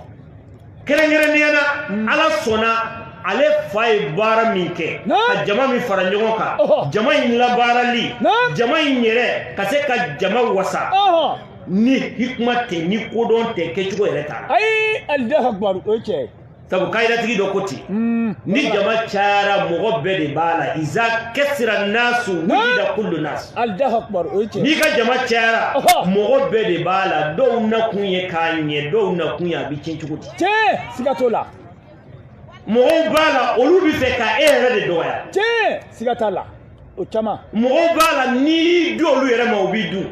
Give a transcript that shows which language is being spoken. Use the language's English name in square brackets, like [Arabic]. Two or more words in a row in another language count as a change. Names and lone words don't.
[Bambara] Kɛrɛnkɛrɛnnenya na Ala sɔnna ale fa ye baara min kɛ ka jama min fara ɲɔgɔn kan jama in labaarali jama in yɛrɛ ka se ka jama wasa ni hikma tɛ ni kodɔn tɛ kɛcogo yɛrɛ t'a la. Ayi [Arabic] الله أكبر [Bambara] o ye tiɲɛ. Sabu kayidatigi dɔ ko ten ni jama cayara mɔgɔ bɛɛ de b'a la iza kɛsira naasu wulida kullu naas. [Arabic] الله أكبر [Bambara] o ye tiɲɛ. N'i ka jama cayara mɔgɔ bɛɛ de b'a la dɔw nakun ye k'a ɲɛ dɔw nakun ye a bɛ tiɲɛ cogo di. Tiɲɛ siga t'o la. Mɔgɔw b'a la olu bɛ fɛ ka e yɛrɛ de dɔgɔya. Tiɲɛ siga t'a la o caman. Mɔgɔw b'a la n'i di olu yɛrɛ ma u b'i dun.